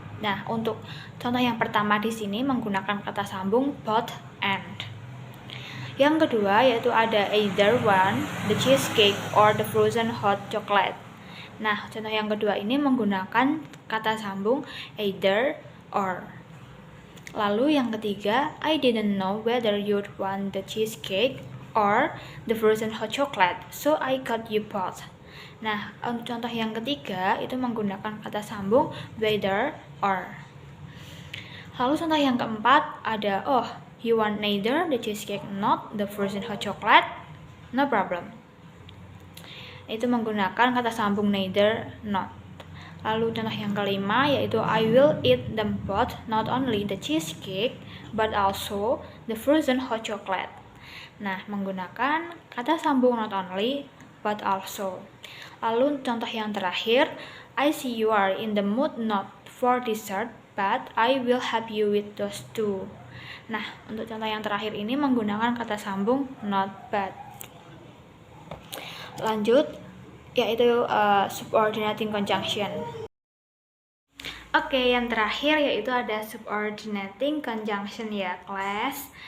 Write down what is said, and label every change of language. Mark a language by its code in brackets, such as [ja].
[id] Nah, untuk contoh yang pertama di sini menggunakan kata sambung both and. Yang kedua yaitu ada [en] either one, the cheesecake or the frozen hot chocolate. [id] Nah, contoh yang kedua ini menggunakan kata sambung either or. Lalu yang ketiga, [en] I didn't know whether you'd want the cheesecake or the frozen hot chocolate, so I got you both. [id] Nah, untuk contoh yang ketiga itu menggunakan kata sambung whether or. Lalu contoh yang keempat ada [en] you want neither the cheesecake not the frozen hot chocolate? No problem. [id] Itu menggunakan kata sambung neither, not. Lalu contoh yang kelima yaitu [en] I will eat them both, not only the cheesecake but also the frozen hot chocolate. [id] Nah, menggunakan kata sambung not only but also. Lalu contoh yang terakhir, [en] I see you are in the mood not for dessert, but I will help you with those two. [id] Nah, untuk contoh yang terakhir ini menggunakan kata sambung not but. Lanjut, yaitu subordinating conjunction. Oke, yang terakhir yaitu ada subordinating conjunction ya kelas.